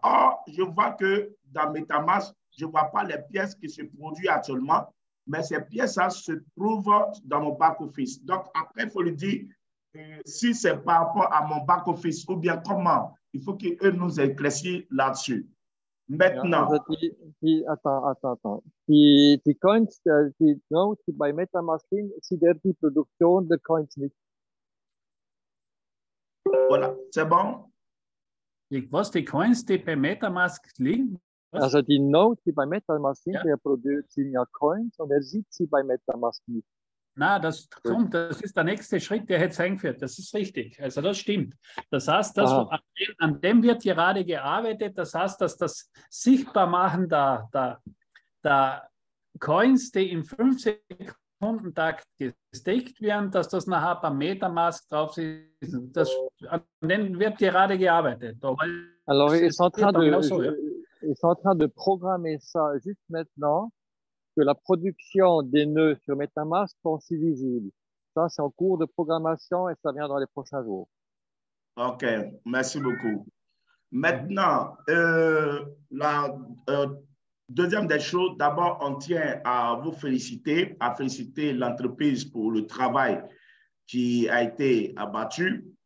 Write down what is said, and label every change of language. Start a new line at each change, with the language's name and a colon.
French: Or, je vois que dans MetaMask, je ne vois pas les pièces qui se produisent actuellement, mais ces pièces-là se trouvent dans mon back-office. Donc, après, il faut lui dire si c'est par rapport à mon back-office ou bien comment. Il faut qu'eux nous éclaircissent là-dessus. Maintenant. Attends.
German: Die Coins, die Nodes, die bei MetaMask sind, sind die Produktion der Coins nicht.
French: Voilà, c'est bon?
German: Was, die Coins, die bei MetaMask liegen? Was? Also die Nodes, die bei MetaMask sind, der produziert ja Coins und er sieht sie bei MetaMask nicht. Na, das kommt, das ist der nächste Schritt, der jetzt eingeführt. Das ist richtig. Also das stimmt. Das heißt, das, an dem wird gerade gearbeitet. Das heißt, dass das Sichtbarmachen der Coins, die im 5-Sekunden-Takt gesteckt werden, dass das nachher beim Metamask drauf ist. Das, an dem wird gerade gearbeitet.
French: Alors, ils sont en train de programmer ça juste maintenant, que la production des nœuds sur MetaMask sont aussi visibles. Ça, c'est en cours de programmation et ça vient dans les prochains jours. OK, merci beaucoup. Maintenant, la deuxième des choses, d'abord, on tient à vous féliciter, à féliciter l'entreprise pour le travail qui a été abattu.